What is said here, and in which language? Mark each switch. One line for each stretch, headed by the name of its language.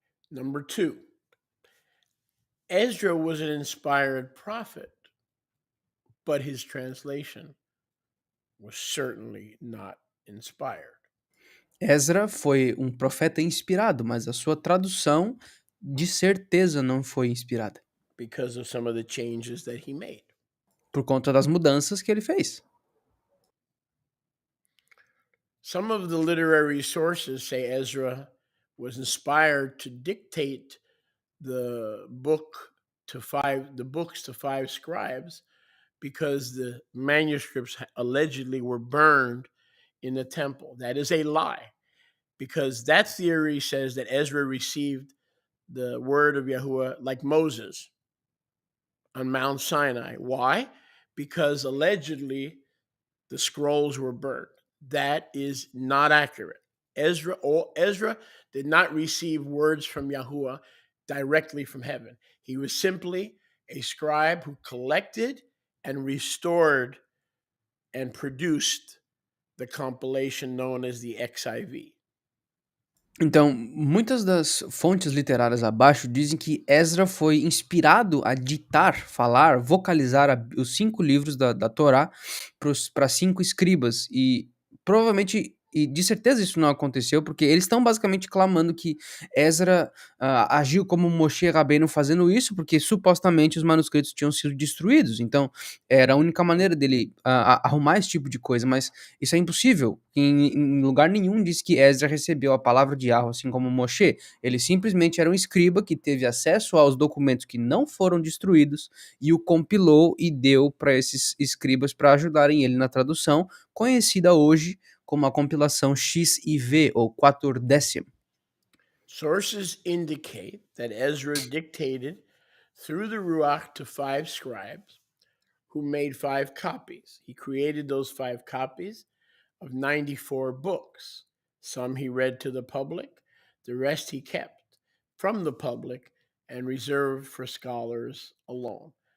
English: Number 2, Ezra was an inspired prophet, but his translation was certainly not inspired.
Portuguese: Ezra foi um profeta inspirado, mas a sua tradução de certeza não foi inspirada,
English: Because of some of the changes that he made.
Portuguese: por conta das mudanças que ele fez.
English: Some of the literary sources say Ezra was inspired to dictate the books to five scribes because the manuscripts allegedly were burned in the temple. That is a lie, because that theory says that Ezra received the word of Yahuwah like Moses on Mount Sinai. Why? Because allegedly the scrolls were burned. That is not accurate. Ezra did not receive words from Yahuwah directly from heaven. He was simply a scribe who collected and restored and produced the compilation known as the XIV.
Portuguese: Então, muitas das fontes literárias abaixo dizem que Ezra foi inspirado a ditar, falar, vocalizar os 5 livros da Torá para 5 escribas. E provavelmente, e de certeza isso não aconteceu, porque eles estão basicamente clamando que Ezra agiu como Moshe Rabbeinu fazendo isso, porque supostamente os manuscritos tinham sido destruídos. Então, era a única maneira dele arrumar esse tipo de coisa, mas isso é impossível. Em lugar nenhum diz que Ezra recebeu a palavra de Yahweh, assim como Moshe. Ele simplesmente era um escriba que teve acesso aos documentos que não foram destruídos e o compilou e deu para esses escribas para ajudarem ele na tradução, conhecida hoje como a compilação XIV, ou 14º.
English: Sources indicate that Ezra dictated through the Ruach to 5 scribes who made 5 copies. He created those 5 copies of 94 books. Some he read to the public, the rest he kept from the public and reserved for scholars alone.